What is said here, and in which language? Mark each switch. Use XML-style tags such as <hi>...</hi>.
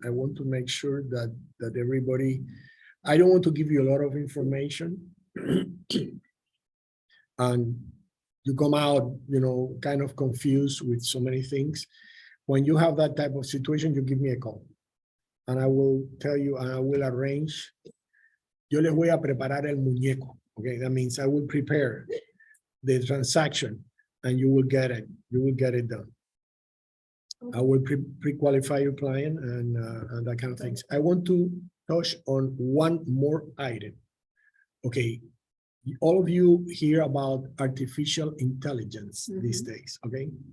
<en>I want to make sure that everybody, I don't want to give you a lot of information. and you come out, kind of confused with so many things. When you have that type of situation, you give me a call. And I will tell you, and I will arrange.</en> <es>Yo les voy a preparar el muñeco.</es> <en>Okay, that means I will prepare the transaction and you will get it. You will get it done. I will pre-qualify your client and that kind of things. I want to touch on one more item. Okay, all of you hear about artificial intelligence these days, okay?</en>